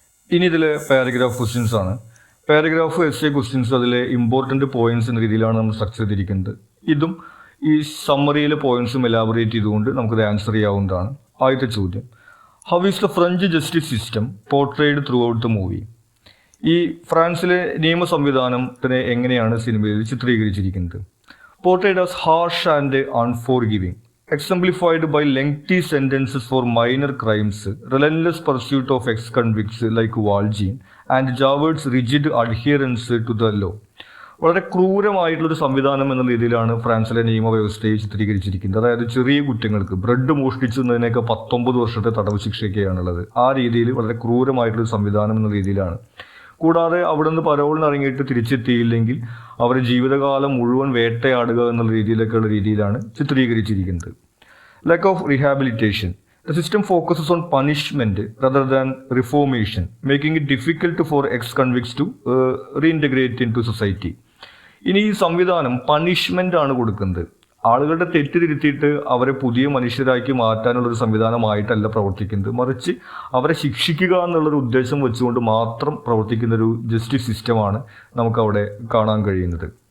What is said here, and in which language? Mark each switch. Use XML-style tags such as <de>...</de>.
<ml>ഇനി ഇതിലെ paragraph questions ആണ്. പാരഗ്രാഫ് എസ് എ ക്വസ്റ്റ്യൻസ് അതിലെ ഇമ്പോർട്ടൻറ്റ് പോയിന്റ്സ് എന്ന രീതിയിലാണ് നമ്മൾ സ്ട്രക്ചർ ചെയ്തിരിക്കുന്നത്. ഇതും ഈ സമ്മറിയിലെ പോയിന്റ്സും എലാബറേറ്റ് ചെയ്തുകൊണ്ട് നമുക്കത് ആൻസർ ചെയ്യാവുന്നതാണ്. ആദ്യത്തെ ചോദ്യം,</ml> <en>How is the French justice system portrayed throughout the movie?</en> <ml>ഈ ഫ്രാൻസിലെ നിയമ സംവിധാനത്തിനെ എങ്ങനെയാണ് സിനിമയിൽ ചിത്രീകരിച്ചിരിക്കുന്നത്?</ml> <en>portrayed as harsh and unforgiving, exemplified by lengthy sentences for minor crimes, relentless pursuit of ex-convicts like Valjean, and Javert's rigid adherence to the law.</en> <ml>വളരെ ക്രൂരമായിട്ടുള്ളൊരു സംവിധാനം എന്ന രീതിയിലാണ് ഫ്രാൻസിലെ നിയമവ്യവസ്ഥയെ ചിത്രീകരിച്ചിരിക്കുന്നത്. അതായത് ചെറിയ കുറ്റങ്ങൾക്ക് ബ്രെഡ് മോഷ്ടിച്ചതിനൊക്കെ 19 വർഷത്തെ തടവ് ശിക്ഷയൊക്കെയാണുള്ളത്. ആ രീതിയിൽ വളരെ ക്രൂരമായിട്ടുള്ളൊരു സംവിധാനം എന്ന രീതിയിലാണ്. കൂടാതെ അവിടെ നിന്ന് പരോളിന് ഇറങ്ങിയിട്ട് തിരിച്ചെത്തിയില്ലെങ്കിൽ അവരെ ജീവിതകാലം മുഴുവൻ വേട്ടയാടുക എന്നുള്ള രീതിയിലൊക്കെയുള്ള രീതിയിലാണ് ചിത്രീകരിച്ചിരിക്കുന്നത്.</ml> <en>Lack of rehabilitation. The system focuses on punishment rather than reformation, making it difficult for ex-convicts to reintegrate into society.</en> <ml>ഇനി ഈ സംവിധാനം പണിഷ്മെൻ്റ് ആണ് കൊടുക്കുന്നത്. ആളുകളുടെ തെറ്റ് തിരുത്തിയിട്ട് അവരെ പുതിയ മനുഷ്യരാക്കി മാറ്റാനുള്ളൊരു സംവിധാനമായിട്ടല്ല പ്രവർത്തിക്കുന്നത്, മറിച്ച് അവരെ ശിക്ഷിക്കുക എന്നുള്ളൊരു ഉദ്ദേശം വെച്ചുകൊണ്ട് മാത്രം പ്രവർത്തിക്കുന്നൊരു ജസ്റ്റിസ് സിസ്റ്റമാണ് നമുക്കവിടെ കാണാൻ കഴിയുന്നത്.</ml>